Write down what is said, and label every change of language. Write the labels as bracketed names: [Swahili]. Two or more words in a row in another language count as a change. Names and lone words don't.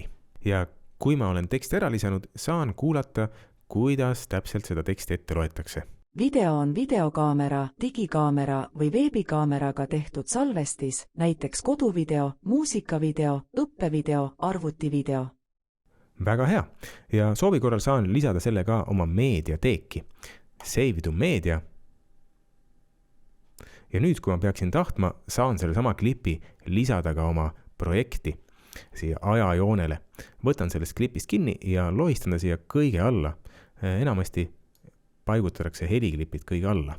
[Estonian] Ja kui ma olen teksti ära lisanud, saan kuulata, kuidas täpselt seda teksti ette loetakse. Video on videokaamera, digikaamera või veebikaameraga tehtud salvestis, näiteks koduvideo, muusikavideo, õppevideo, arvutivideo. Väga hea. Ja soovi korral saan lisada selle ka oma meediateeki. [English] Save to media. [Estonian] Ja nüüd, kui ma peaksin tahtma, saan selle sama klipi lisada ka oma projekti siia ajajoonele. Võtan sellest klipist kinni ja lohistan ta siia kõige alla. Enamasti paigutatakse heliklipid kõige alla.